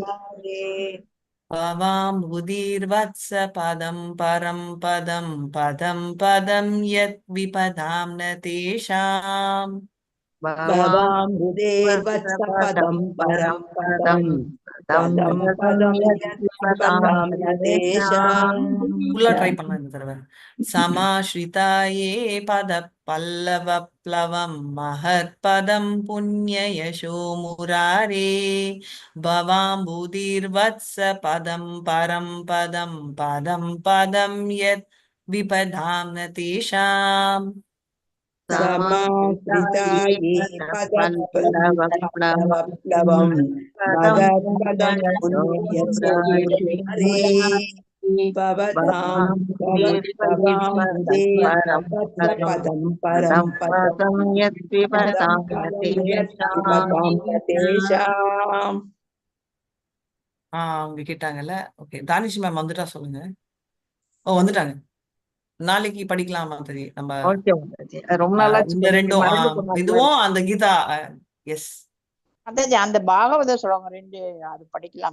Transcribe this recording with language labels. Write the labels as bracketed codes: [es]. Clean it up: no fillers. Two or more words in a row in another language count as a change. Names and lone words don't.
[sa] भवाम्बुधिर्वत्स पदं परं पदं पदं पदं यद्विपदां न तेषाम् भवाम्बुधेर्वत्सपदं परं पदं पदं पदं यद्विपदां न तेषाम् [en] fully try [ta] பண்ணலாம் இந்த தடவை [sa] समाश्रिताये पद पल्लवप्लवम् महत्पदम् पुण्ययशो मुरारे भवाम्बुधिर्वत्स पदम् परम् पदम् पदम् पदम् यत् विपदाम् न तेषाम् समाश्रिताये पदपल्लवप्लवम् महत्पदं पुण्ययशो मुरारे भवतां भवाम्बुधेर्वत्सपदं परं पदं पदं पदं यद्विपदां न तेषाम् [ta] அவங்க கேட்டாங்கல்ல. ஓகே, தானிஷ் மேம் வந்துட்டா சொல்லுங்க. ஓ, வந்துட்டாங்க. நாளைக்கு படிக்கலாமா சரி நம்ம ரொம்ப நாளாச்சு இந்த ரெண்டும் இதுவும் அந்த கீதா. எஸ், அதான் அந்த பாகவத சொல்லுவாங்க ரெண்டு, அது படிக்கலாமா?